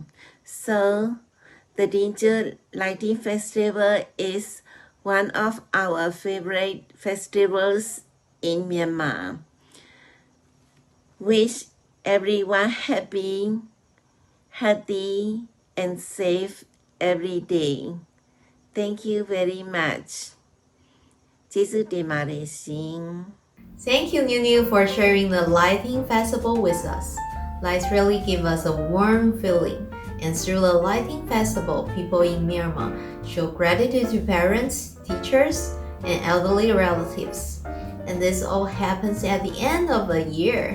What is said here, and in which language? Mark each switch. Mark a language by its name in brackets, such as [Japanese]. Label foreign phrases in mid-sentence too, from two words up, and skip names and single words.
[English] So, the Danger Lighting Festival is one of our favorite festivals in Myanmar. Wish everyone happy, healthy, and safe every day. Thank you very much. [Burmese] ကျေးဇူးတင်ပါတယ်ရှင် [English] Thank you, Nu, for sharing the lighting festival with us. Lights really give us a warm feeling. And through the lighting festival, people in Myanmar show gratitude to parents, teachers, and elderly relatives. And this all happens at the end of the year.